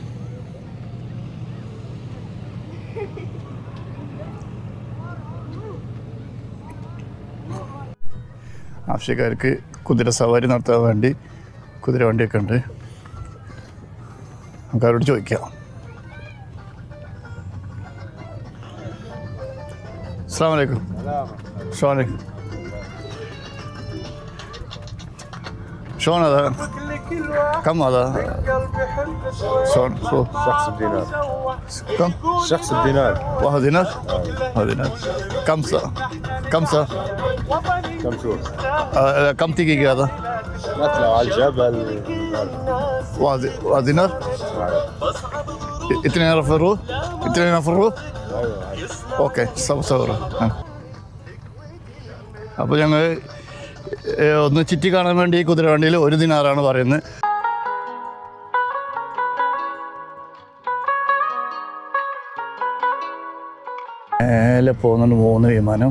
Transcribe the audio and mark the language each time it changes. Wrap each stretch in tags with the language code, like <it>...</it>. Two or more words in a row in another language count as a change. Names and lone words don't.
<ml>ആവശ്യക്കാർക്ക് കുതിര സവാരി നടത്താൻ വേണ്ടി കുതിര വണ്ടിയൊക്കെ ഉണ്ട്. നമുക്ക് അവരോട് ചോദിക്കാം.</ml> <ar>السلام عليكم. السلام عليكم. شلون هذا؟ كم هذا؟ شلون؟ شخص بدينار. كم؟ شخص بدينار. واحد دينار؟ واحد دينار. كم ساعة؟ كم ساعة؟ كم شهور؟ كم دقيقة هذا؟ نطلع على الجبل. واحد دينار؟ اثنين يفروا؟ اثنين يفروا؟ ايوه. اوكي صورة.</ar> <ml>അപ്പോൾ ഞങ്ങൾ ഒന്ന് ചുറ്റി കാണാൻ വേണ്ടി കുതിര വണ്ടിയിൽ 1 ദിനാറാണ് പറയുന്നത്. മേലെ പോകുന്നുണ്ട് 3 വിമാനം.</ml>